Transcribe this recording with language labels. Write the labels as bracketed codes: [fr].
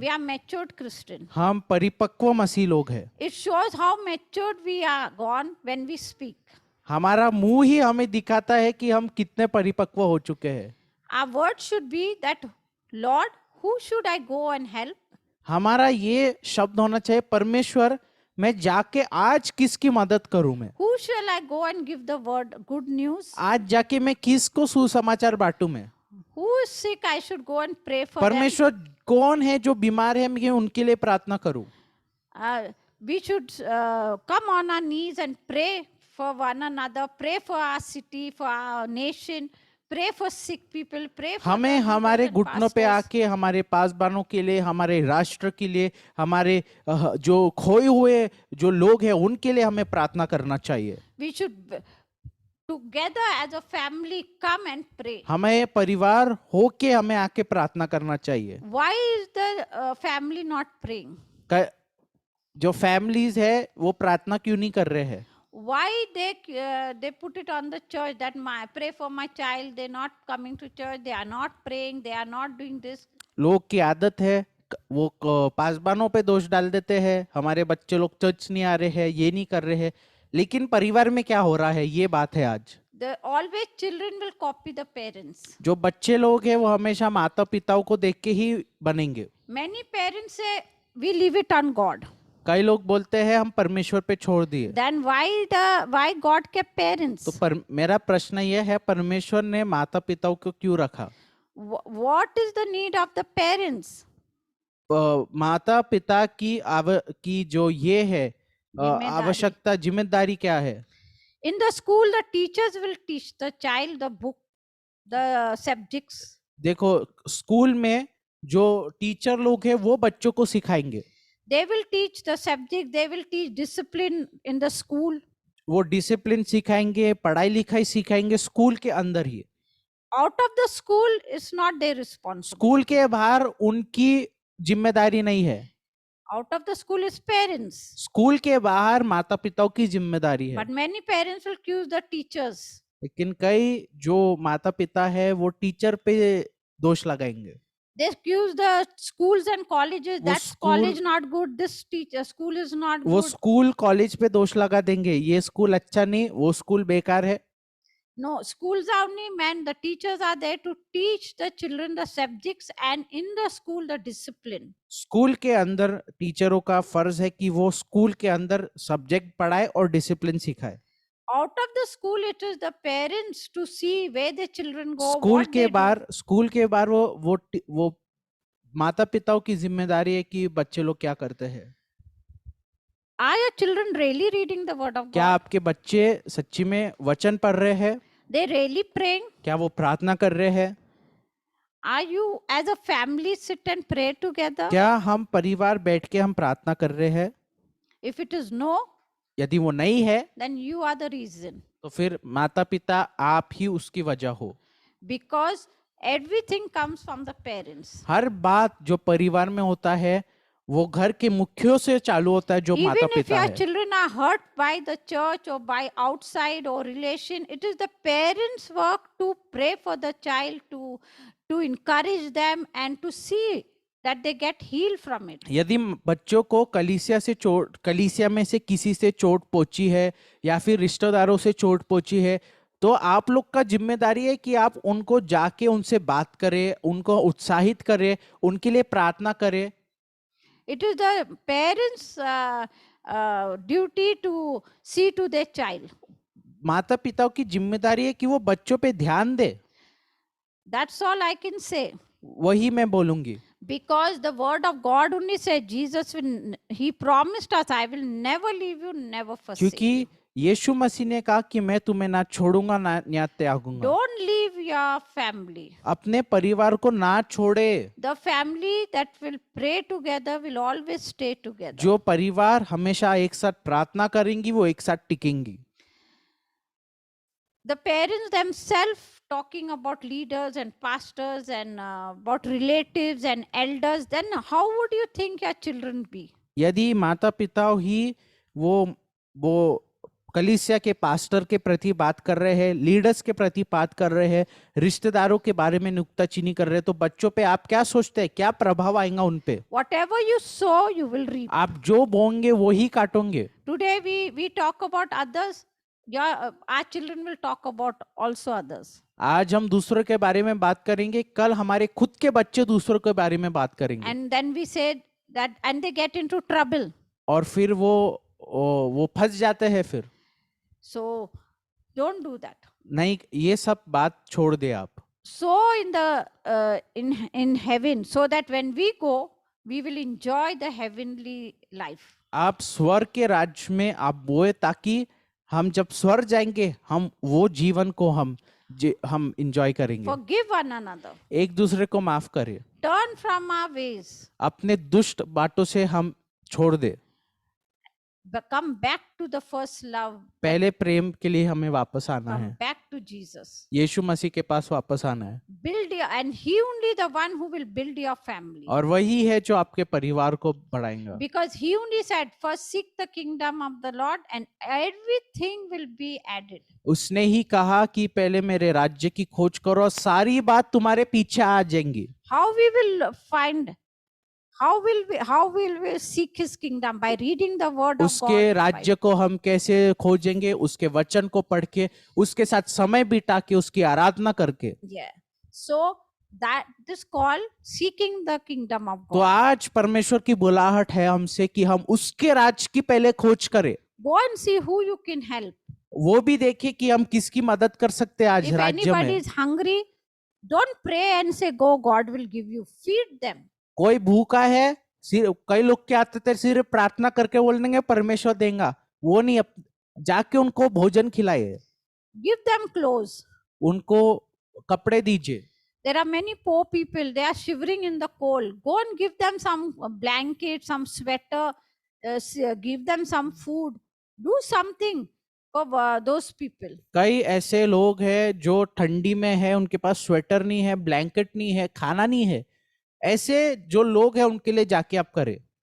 [en] We are matured Christian. [hi] हम परिपक्व मसीह लोग हैं। [en] It shows how matured we are gone when we speak. [hi] हमारा मुंह ही हमें दिखाता है कि हम कितने परिपक्व हो चुके हैं। [en] Our word should be that, Lord, who should I go and help? [hi] हमारा ये शब्द होना चाहिए, परमेश्वर मैं जाके आज किसकी मदद करूं मैं? [en] Who shall I go and give the word, good news? [hi] आज जाके मैं किसको सुसमाचार बांटूं मैं? [en] Who is sick, I should go and pray for them. [hi] परमेश्वर कौन है जो बीमार है, मैं उनके लिए प्रार्थना करूं? [en] We should come on our knees and pray for one another, pray for our city, for our nation, pray for sick people, pray for [hi] हमें [en] the leaders [hi] हमारे [en] and [hi] घुटनों पे [en] pastors. [hi] आके हमारे पासबानों के लिए, हमारे राष्ट्र के लिए, हमारे जो खोए हुए जो लोग हैं उनके लिए हमें प्रार्थना करना चाहिए। [en] We should together as a family come and pray. [hi] हमें परिवार होके हमें आके प्रार्थना करना चाहिए। [en] Why is the family not praying? [hi] जो फैमिलीज है वो प्रार्थना क्यों नहीं कर रहे हैं? [en] Why they put it on the church that pray for my child, they're not coming to church, they are not praying, they are not doing this. [hi] लोग की आदत है वो पासबानों पे दोष डाल देते हैं, हमारे बच्चे लोग चर्च नहीं आ रहे हैं, ये नहीं कर रहे हैं। लेकिन परिवार में क्या हो रहा है, ये बात है आज। [en] Always children will copy the parents. [hi] जो बच्चे लोग हैं वो हमेशा माता पिताओं को देख के ही बनेंगे। [en] Many parents say we leave it on God. [hi] कई लोग बोलते हैं हम परमेश्वर पे छोड़ दिए। [en] Then why God kept parents? [hi] तो मेरा प्रश्न यह है, परमेश्वर ने माता पिताओं को क्यों रखा? [en] What is the need of the parents? [hi] माता पिता की जो ये है आवश्यकता, जिम्मेदारी क्या है? [en] In the school, the teachers will teach the child the book, the subjects. [hi] देखो स्कूल में जो टीचर लोग हैं वो बच्चों को सिखाएंगे। [en] They will teach the subject, they will teach discipline in the school. [hi] वो डिसिप्लिन सिखाएंगे, पढ़ाई लिखाई सिखाएंगे स्कूल के अंदर ही। [en] Out of the school is not their responsibility. [hi] School के बाहर उनकी जिम्मेदारी नहीं है। [en] Out of the school is parents. [hi] School के बाहर माता पिताओं की जिम्मेदारी है। [en] But many parents will accuse the teachers. [hi] लेकिन कई जो माता पिता है वो टीचर पे दोष लगाएंगे। [en] They accuse the schools and colleges. That college not good. This teacher school is not good. [hi] वो स्कूल कॉलेज पे दोष लगा देंगे, ये स्कूल अच्छा नहीं, वो स्कूल बेकार है। [en] No, schools are only meant, the teachers are there to teach the children the subjects and in the school the discipline. [hi] School के अंदर टीचरों का फर्ज है कि वो स्कूल के अंदर सब्जेक्ट पढ़ाए और डिसिप्लिन सिखाए। [en] Out of the school, it is the parents to see where the children go. [hi] School के बाहर वो माता पिताओं की जिम्मेदारी है कि बच्चे लोग क्या करते हैं। [en] Are your children really reading the word of God? [hi] क्या आपके बच्चे सच्ची में वचन पढ़ रहे हैं? [en] They really praying? [hi] क्या वो प्रार्थना कर रहे हैं? [en] Are you as a family sit and pray together? [hi] क्या हम परिवार बैठ के हम प्रार्थना कर रहे हैं? [en] If it is no, [hi] यदि वो नहीं है, [en] then you are the reason. [hi] तो फिर माता पिता आप ही उसकी वजह हो। [en] Because everything comes from the parents. [hi] हर बात जो परिवार में होता है वो घर के मुखियों से चालू होता है, जो माता [en] Even if [hi] पिता [en] your [hi] है। [en] children are hurt by the church or by outside or relation, it is the parents' work to pray for the child, to encourage them and to see that they get healed from it. [hi] यदि बच्चों को कलीसिया में से किसी से चोट पहुंची है या फिर रिश्तेदारों से चोट पहुंची है, तो आप लोग का जिम्मेदारी है कि आप उनको जाके उनसे बात करें, उनको उत्साहित करें, उनके लिए प्रार्थना करें। [en] It is the parents' duty to see to their child. [hi] माता पिताओं की जिम्मेदारी है कि वो बच्चों पे ध्यान दे। [en] That's all I can say. [hi] वही मैं बोलूंगी, [en] Because the word of God only said, Jesus will, he promised us, I will never leave you, never forsake you. [hi] क्योंकि यीशु मसीह ने कहा कि मैं तुम्हें ना छोड़ूंगा ना त्यागूंगा। [en] Don't leave your family. [hi] अपने परिवार को ना छोड़े। [en] The family that will pray together will always stay together. [hi] जो परिवार हमेशा एक साथ प्रार्थना करेंगी वो एक साथ टिकेंगी। [en] The parents themselves talking about leaders and pastors and about relatives and elders, then how would you think your children be? [hi] यदि माता पिता ही वो कलीसिया के पास्टर के प्रति बात कर रहे हैं, लीडर्स के प्रति बात कर रहे हैं, रिश्तेदारों के बारे में नुक्ताचीनी कर रहे हैं, तो बच्चों पे आप क्या सोचते हैं, क्या प्रभाव आएगा उन पे? [en] Whatever you sow, you will reap. [hi] आप जो बोएंगे वो ही काटोगे। [en] Today we talk about others. Our children will talk about also others. [hi] आज हम दूसरों के बारे में बात करेंगे, कल हमारे खुद के बच्चे दूसरों के बारे में बात करेंगे। [en] And then we said that, and they get into trouble. [hi] और फिर वो फंस जाते हैं फिर। [en] So don't do that. [hi] नहीं, ये सब बात छोड़ दे आप। [en] Sow in the in heaven, so that when we go, we will enjoy the heavenly life. [hi] आप स्वर्ग के राज्य में आप बोए, ताकि हम जब स्वर्ग जाएंगे हम वो जीवन को हम एंजॉय करेंगे। [en] Forgive one another. [hi] एक दूसरे को माफ करें। [en] Turn from our ways. [hi] अपने दुष्ट बातों से हम छोड़ दे। [en] Come back to the first love. [hi] पहले प्रेम के लिए हमें वापस आना [en] Come [hi] है, [en] back to Jesus. [hi] यीशु मसीह के पास वापस आना है। [en] Build your, and he only the one who will build your family. [hi] और वही है जो आपके परिवार को बढ़ाएगा। [en] Because he only said, first seek the kingdom of the Lord and everything will be added. [hi] उसने ही कहा कि पहले मेरे राज्य की खोज करो और सारी बात तुम्हारे पीछे आ जाएंगी। [en] How we will find, how will we seek his kingdom? By reading the word of God. [hi] उसके राज्य को हम कैसे खोजेंगे? उसके वचन को पढ़ के, उसके साथ समय बिता के, उसकी आराधना करके। [en] Yeah. So that this call seeking the kingdom of [hi] तो [en] God. [hi] आज परमेश्वर की बुलाहट है हमसे कि हम उसके राज्य की पहले खोज करें। [en] Go and see who you can help. [hi] वो भी देखिए कि हम किसकी मदद कर सकते हैं आज [en] If [hi] राज्य [en] anybody [hi] में। [en] is hungry, don't pray and say, go, God will give you. Feed them. [hi] कोई भूखा है, कई लोग क्या आते थे, सिर्फ प्रार्थना करके बोल देंगे परमेश्वर देगा, वो नहीं, जाके उनको भोजन खिलाए, [en] Give them clothes. [hi] उनको कपड़े दीजिए। [en] There are many poor people, they are shivering in the cold. Go and give them some blanket, some sweater, give them some food. Do something for those people. [hi] कई ऐसे लोग हैं जो ठंडी में है, उनके पास स्वेटर नहीं है, ब्लैंकेट नहीं है, खाना नहीं है, ऐसे जो लोग हैं उनके लिए जाके आप करें।